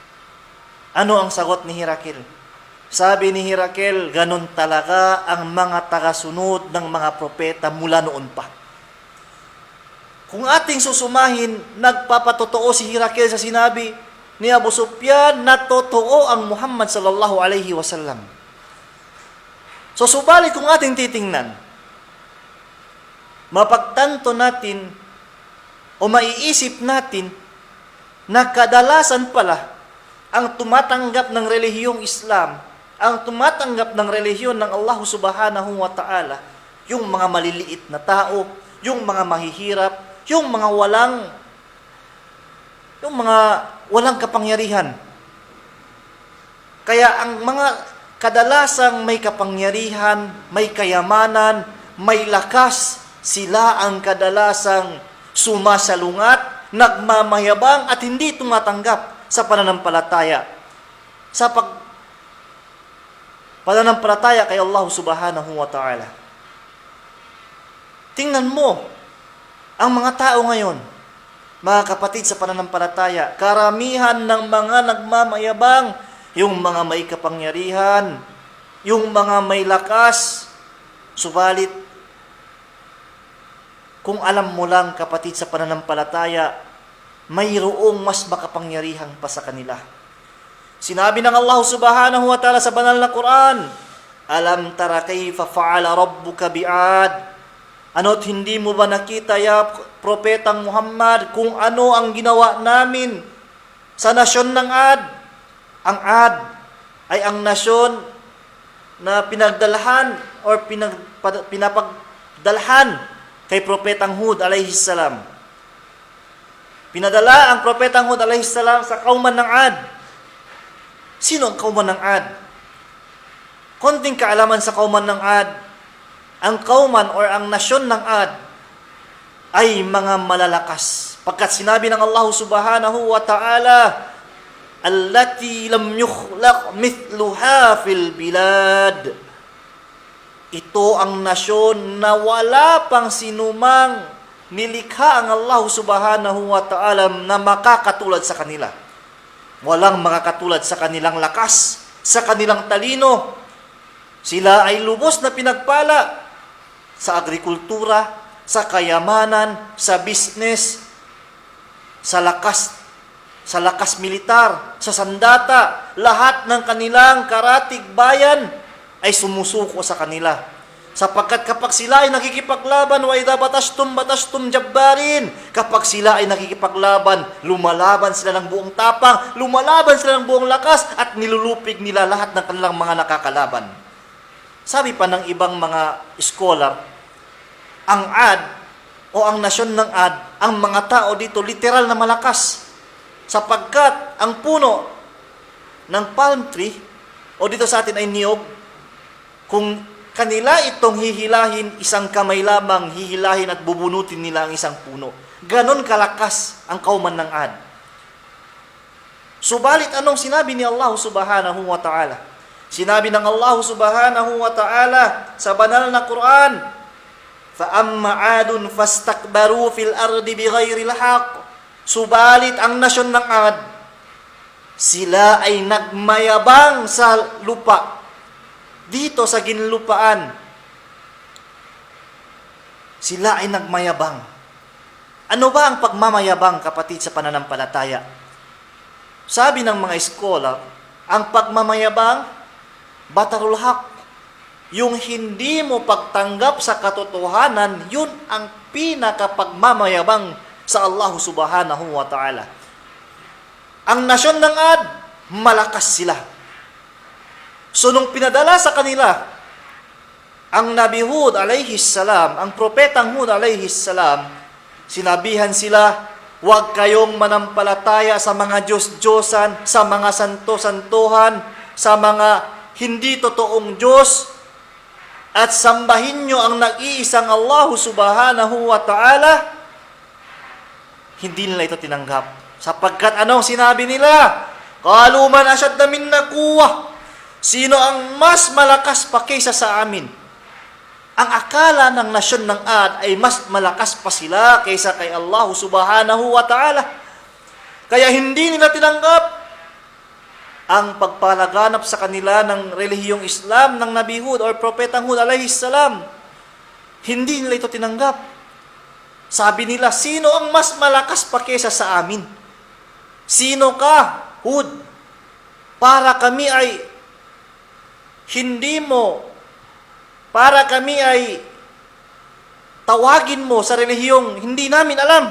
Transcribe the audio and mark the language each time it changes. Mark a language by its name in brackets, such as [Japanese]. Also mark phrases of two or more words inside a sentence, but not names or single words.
[Filipino] Ano ang sagot ni Hirakel? Sabi ni Hirakel, ganun talaga ang mga tagasunod ng mga propeta mula noon pa. Kung ating susumahin, nagpapatotoo si Hirakel sa sinabi ni Abu Sufyan na totoo ang Muhammad [Arabic] صلى الله عليه وسلم. [Filipino] So subalit kung ating titingnan, mapagtanto natin o maiisip natin na kadalasan pala ang tumatanggap ng relihiyong Islam, ang tumatanggap ng relihiyon ng Allah [Arabic] سبحانه وتعالى, [Filipino] yung mga maliliit na tao, yung mga mahihirap, yung mga walang kapangyarihan. Kaya ang mga kadalasang may kapangyarihan, may kayamanan, may lakas, sila ang kadalasang sumasalungat, nagmamayabang at hindi tumatanggap sa pananampalataya. Sa pananampalataya kay Allah [Arabic] سبحانه وتعالى. [Filipino] Tingnan mo, ang mga tao ngayon, mga kapatid sa pananampalataya, karamihan ng mga nagmamayabang, yung mga may kapangyarihan, yung mga may lakas, subalit, kung alam mo lang kapatid sa pananampalataya, mayroong mas makapangyarihan pa sa kanila. Sinabi ng [Arabic] الله سبحانه وتعالى [Filipino] sa banal na Quran, [Arabic] ألم تر كيف فعل ربك بعاد. [Filipino] Ano't hindi mo ba nakita ya propetang Muhammad kung ano ang ginawa namin sa nasyon ng Ad? Ang Ad ay ang nasyon na pinagdalhan o pinapagdalhan kay propetang Hud [Arabic] عليه السلام. [Filipino] Pinadala ang propetang Hud [Arabic] عليه السلام [Filipino] sa kauman ng Ad. Sino ang kauman ng Ad? Konting kaalaman sa kauman ng Ad. Ang kauman or ang nasyon ng Ad ay mga malalakas. Pagkat sinabi ng [Arabic] الله سبحانه وتعالى, التي لم يخلق مثلها في البلاد. [Filipino] Ito ang nasyon na wala pang sinumang nilikha ang Allah [Arabic] سبحانه وتعالى [Filipino] na makakatulad sa kanila. Walang makakatulad sa kanilang lakas, sa kanilang talino. Sila ay lubos na pinagpala sa agrikultura, sa kayamanan, sa business, sa lakas militar, sa sandata. Lahat ng kanilang karatig bayan ay sumusuko sa kanila. Sapagkat kapag sila ay nakikipaglaban, [Arabic] وإذا بطشتم جبارين. [Filipino] Kapag sila ay nakikipaglaban, lumalaban sila ng buong tapang, lumalaban sila ng buong lakas, at nilulupig nila lahat ng kanilang mga nakakalaban. Sabi pa ng ibang mga scholar, ang Ad o ang nasyon ng Ad, ang mga tao dito literal na malakas. Sapagkat ang puno ng [English] palm tree [Filipino] o dito sa atin ay niyog, kung kanila itong hihilahin, isang kamay lamang hihilahin at bubunutin nila ang isang puno. Ganon kalakas ang kauman ng Ad. Subalit anong sinabi ni Allah [Arabic] سبحانه وتعالى? [Filipino] Sinabi ng [Arabic] الله سبحانه وتعالى [Filipino] sa banal na Quran, [Arabic] فَأَمَّا عَادٌ فَاسْتَكْبَرُوا فِي الْأَرْضِ بِغَيْرِ الْحَقِّ. [Filipino] Subalit ang nasyon ng Ad, sila ay nagmayabang sa lupa. Dito sa ginlupaan, sila ay nagmayabang. Ano ba ang pagmamayabang, kapatid, sa pananampalataya? Sabi ng mga eskola, ang pagmamayabang, [Arabic] بطر الحق. [Filipino] Yung hindi mo pagtanggap sa katotohanan, yun ang pinakapagmamayabang sa Allah [Arabic] سبحانه وتعالى. [Filipino] Ang nasyon ng Ad, malakas sila. So nung pinadala sa kanila, ang Nabi Hud [Arabic] عليه السلام, [Filipino] ang propetang Hud [Arabic] عليه السلام, [Filipino] sinabihan sila, huwag kayong manampalataya sa mga Diyos-Diyosan, sa mga santo-santuhan, sa mga hindi totoong Diyos, at sambahin nyo ang nag-iisang Allah [Arabic] سبحانه وتعالى. [Filipino] Hindi nila ito tinanggap. Sapagkat anong sinabi nila? [Arabic] قالوا من أشد منا قوة. [Filipino] Sino ang mas malakas pa kaysa sa amin? Ang akala ng nasyon ng Ad ay mas malakas pa sila kaysa kay Allah [Arabic] سبحانه وتعالى. [Filipino] Kaya hindi nila tinanggap ang pagpalaganap sa kanila ng relihiyong Islam ng Nabi Hud or Propetang Hud [Arabic] عليه السلام. [Filipino] Hindi nila ito tinanggap. Sabi nila, sino ang mas malakas pa kesa sa amin? Sino ka, Hud? Para kami ay tawagin mo sa relihiyong hindi namin alam.